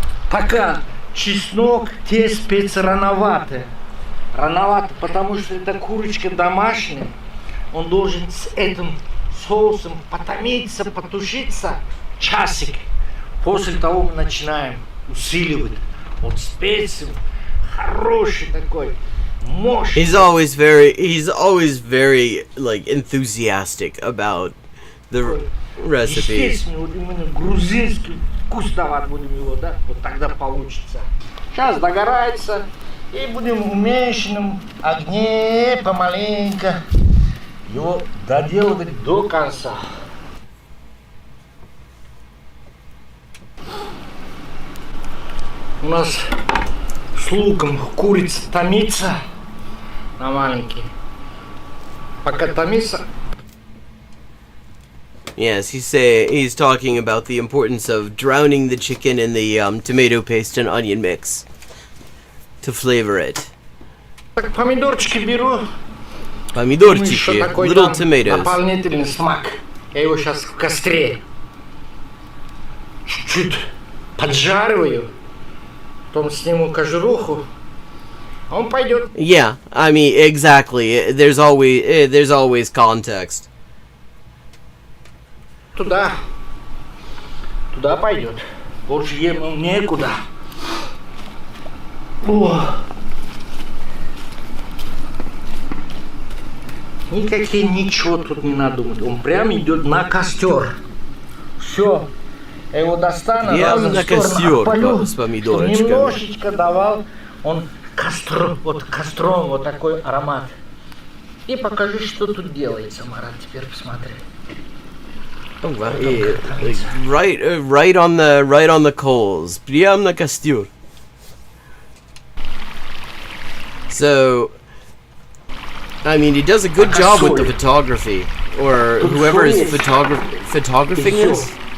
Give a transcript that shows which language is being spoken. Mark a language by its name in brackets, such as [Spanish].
[Russian] Пока чеснок, те специи рановаты. Рановато, потому что это курочка домашняя. Он должен с этим соусом потомиться, потушиться часик. После того мы начинаем усиливать. Вот специи. Хороший такой, мощный. [English] He's always very like enthusiastic about the recipe. [Russian] Естественно, вот именно грузинский вкус давать будем его, да? Вот тогда получится. Сейчас догорается, и будем в уменьшенном огне помаленько его доделывать до конца. У нас с луком курица томится на маленький. Пока томится. [English] Yes, he's talking about the importance of drowning the chicken in the tomato paste and onion mix to flavor it. [Russian] Так, помидорчики беру. [English] Помидорчики, little tomatoes. [Russian] Дополнительный смак. Я его сейчас в костре чуть-чуть поджариваю. Потом сниму кожуруху, а он пойдет. [English] Yeah, I mean exactly. There's always context. [Russian] Туда пойдет. Больше ему некуда. О. Ничего тут не надумать. Он прям идет на костер. Все. Я его достану, Прям на костер с помидорочками. Немножечко давал он костром вот такой аромат. И покажи, что тут делается, Марат. Теперь посмотри. [English] Oh, wow. Yeah, like, right on the coals. [Russian] Прям на костер. [English] So, I mean, he does a good job with the photography, or whoever is photographing this.